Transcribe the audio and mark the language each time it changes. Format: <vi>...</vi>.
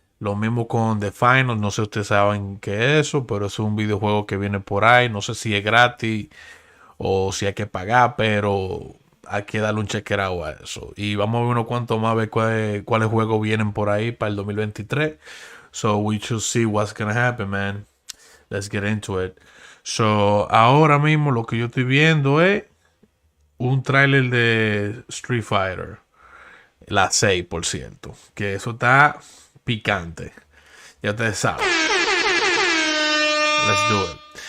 <es>Lo mismo con The Final, no sé si ustedes saben qué es eso, pero es un videojuego que viene por ahí, no sé si es gratis o si hay que pagar, pero hay que darle un chequeado a eso. Y vamos a ver unos cuantos más, a ver cuáles juegos vienen por ahí para el 2023.</es> <en>So we should see what's gonna happen, man. Let's get into it.</en> <es>So ahora mismo lo que yo estoy viendo es un tráiler de Street Fighter. La 6, por cierto. Que eso está picante. Ya ustedes saben.</es> <en>Let's do it.</en>